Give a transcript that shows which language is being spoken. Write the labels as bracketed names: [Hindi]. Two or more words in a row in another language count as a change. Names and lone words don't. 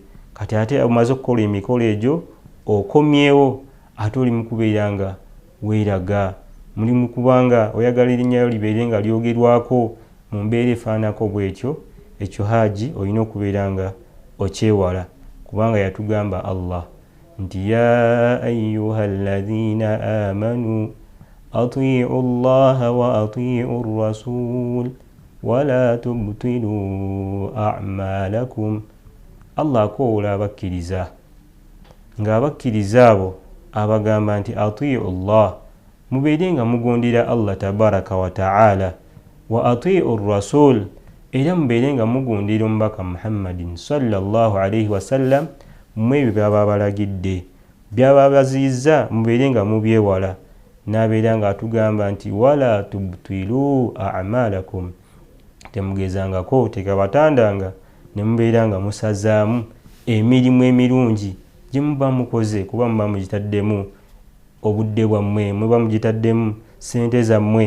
[Ganda] Kati ate omaze okukola emikolo egyo okomyewo, ate oli mu kubeera nga weeraga, muli mu kubanga oyagala erinnya libeere nga lyogerwako mu mbeera efaanako bw'ekyo, ekyo haji olina okubeera nga okyewala. Kubanga yatugamba Allah nti [Arabic] يا أيها الذين آمنوا أطيعوا الله وأطيعوا الرسول ولا تبطلوا أعمالكم. [Ganda] Allah akoola abakkiriza, ng'abakkiriza abo abagamba nti [Arabic] أطيعوا الله, [Ganda] mubeere nga mugondera [Arabic] الله تبارك وتعالى, وأطيعوا الرسول, [Ganda] era mubeere nga mugondera omubaka Muhammadin [Arabic] صلى الله عليه وسلم [Ganda] mu ebyo byaba balagidde, byaba baziyizza mubeere nga mubyewala. N'abeera nga atugamba nti [Arabic] ولا تبطلوا أعمالكم, [Ganda] temugezangako, tekabatandanga ne mubeera nga musazaamu emirimu emirungi gye muba mukoze, kuba muba mugitaddemu obudde bwammwe, muba mugitaddemu ssente zammwe.